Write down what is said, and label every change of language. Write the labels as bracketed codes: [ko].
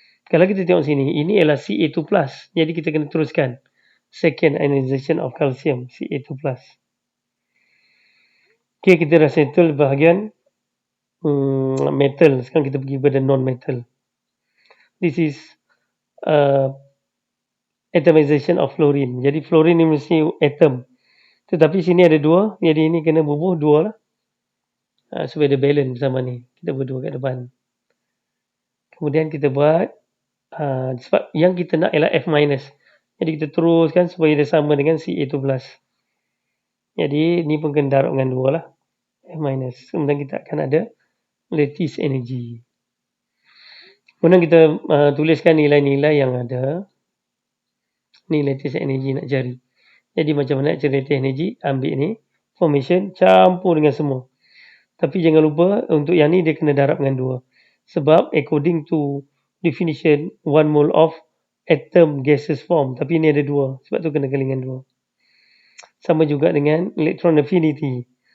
[ms] Kalau kita tengok sini, ini ialah Ca2+. Jadi kita kena teruskan [en] second ionization of calcium, [ms] Ca2+. Okay, kita dah settle bahagian metal. Sekarang kita pergi pada non-metal. [en] This is atomization of fluorine. [ms] Jadi fluorine ni mesti atom. Tetapi sini ada 2. Jadi ini kena bubuh 2 lah. Supaya dia balance bersama ni. Kita berdua kat depan. Kemudian kita buat sebab yang kita nak ialah F minus. Jadi kita teruskan supaya dia sama dengan Ca12. Jadi ni pun kena darab dengan 2 lah. F minus. Kemudian kita akan ada lattice energy. Kemudian kita tuliskan nilai-nilai yang ada. Ni lattice energy nak cari. Jadi macam mana nak cari lattice energy? Ambil ni formation, campur dengan semua. Tapi jangan lupa untuk yang ni dia kena darab dengan 2. Sebab [en] according to definition 1 mole of atom gaseous form. [ms] Tapi ni ada 2. Sebab tu kena kali dengan 2. Sama juga dengan electron affinity.